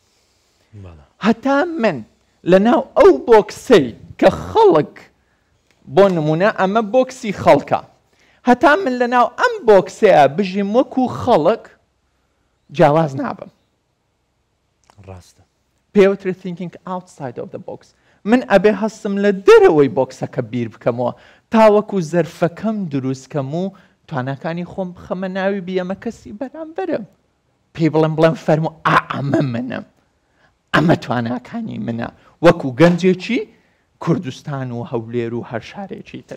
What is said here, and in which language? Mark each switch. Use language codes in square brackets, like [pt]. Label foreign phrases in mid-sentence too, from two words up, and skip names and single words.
[ckb] هەتا من لەناو ئەو بۆکسەی کە خەڵک بۆ نمونە ئەمە بۆکسی خەڵکە هەتا من لەناو ئەم بۆکسەیە بژیم وەکو خەڵک جیاواز نابم ڕاستە پێوترێت [en] thinking outside of the box [ckb] من ئەبێ هەستم لە دەرەوەی بۆکسەکە بیر بکەمەوە تاوەکو زەرفەکەم دروستکەم و توانەکانی خۆم بخەمە ناوی بیەمە کەسی بەرامبەرم پێی بڵێم فەرمو ئەمە منم ئەمە تواناکانی منە وەکو گەنجێکی کوردستان و هەولێر و هەر شارێکی تر